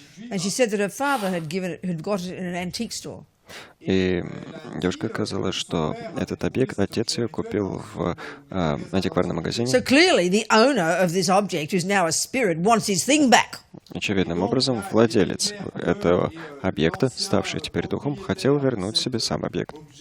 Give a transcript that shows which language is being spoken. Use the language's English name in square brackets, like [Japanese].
[English] And she said that her father had got it in an antique store. [Russian] И девушка сказала, что этот объект отец ее купил в антикварном магазине. [English] So clearly, the owner of this object, who's now a spirit, wants his thing back. [Russian] Очевидным образом, владелец этого объекта, ставший теперь духом, хотел вернуть себе сам объект.